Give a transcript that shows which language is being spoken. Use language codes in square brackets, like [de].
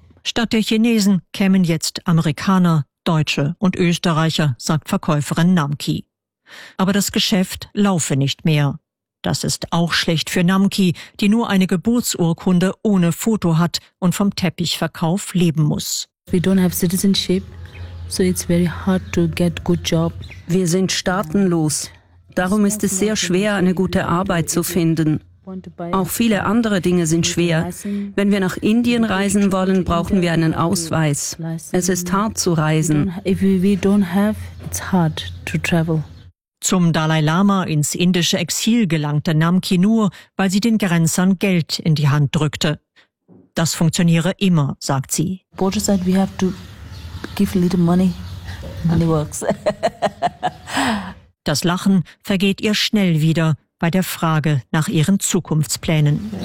[de] Statt der Chinesen kämen jetzt Amerikaner, Deutsche und Österreicher, sagt Verkäuferin Namki. Aber das Geschäft laufe nicht mehr. Das ist auch schlecht für Namki, die nur eine Geburtsurkunde ohne Foto hat und vom Teppichverkauf leben muss. [en] We don't have citizenship, so it's very hard to get good job. [de] Wir sind staatenlos. Darum ist es sehr schwer, eine gute Arbeit zu finden. Auch viele andere Dinge sind schwer. Wenn wir nach Indien reisen wollen, brauchen wir einen Ausweis. Es ist hart zu reisen. [en] If we don't have, it's hard to travel. [de] Zum Dalai Lama ins indische Exil gelangte Namki nur, weil sie den Grenzern Geld in die Hand drückte. Das funktioniere immer, sagt sie. [en] Border said we have to give a little money. Money works. [de] Das Lachen vergeht ihr schnell wieder bei der Frage nach ihren Zukunftsplänen.